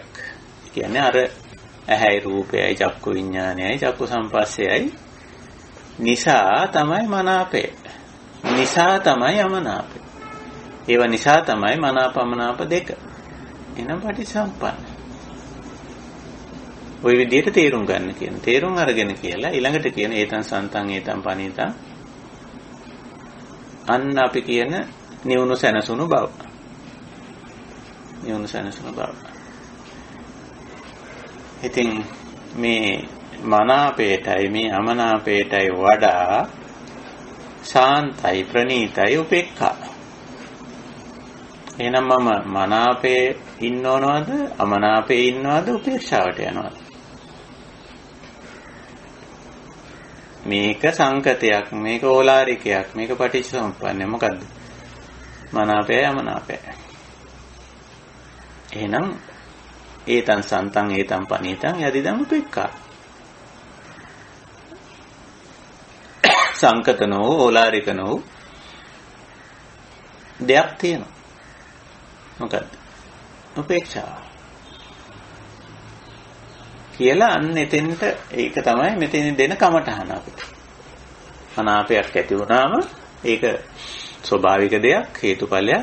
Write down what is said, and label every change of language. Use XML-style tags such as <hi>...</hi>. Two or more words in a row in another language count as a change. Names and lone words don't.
<si>කියන්නේ අර ඇහැයි රූපයයි චක්කු විඥානයයි චක්කු සංපස්සයයි නිසා තමයි මනාපය. නිසා තමයි අමනාපය. ඒව නිසා තමයි මනාප අමනාප දෙක. එනම් පටිච්චසමුප්පන්න. ওই විදිහට තේරුම් ගන්න කියන. තේරුම් අරගෙන කියලා ඊළඟට කියන</si> <pi>ඒතං සන්තං ඒතං පනීතං.</pi> <si>අන්න අපි කියන නිවුණු සැනසුණු බව. නිවුණු සැනසුණු බව. ඉතින් මේ මනාපයටයි මේ අමනාපයටයි වඩා ශාන්තයි ප්‍රණීතයි උපේක්ඛා. එහෙනම් මම මනාපේ ඉන්නවනවද අමනාපේ ඉන්නවද උපේක්ෂාවට යනවද? මේක සංකතයක්, මේක ඕලාරිකයක්, මේක පටිච්චසමුප්පන්නය. මොකද්ද? මනාපයයි අමනාපයයි. එහෙනම්</si> <pi>ඒතං සන්තං ඒතං පනීතං යදිදං උපේක්ඛා. සංකතනෝ ඕලාරිකනෝ</pi> <si>දෙයක් තියෙනවා. මොකද්ද? උපේක්ෂාව. කියලා අන්න එතෙන්ට ඒක තමයි මෙතන දෙන කමටහන අපිට. මනාපයක් ඇති වුණාම ඒක ස්වභාවික දෙයක්, හේතුඵලයක්.</si>